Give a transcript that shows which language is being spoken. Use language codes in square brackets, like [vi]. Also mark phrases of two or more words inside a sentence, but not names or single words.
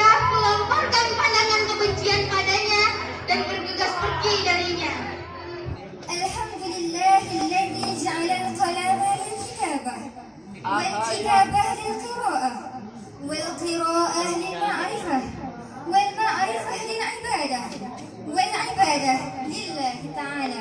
[id] aku lemparkan pandangan kebencian padanya dan bergegas pergi darinya. [ar] الحمد لله الذي جعل القلم للكتابة والكتابة للقراءة والقراءة للمعرفة والمعرفة للعبادة والعبادة لله تعالى.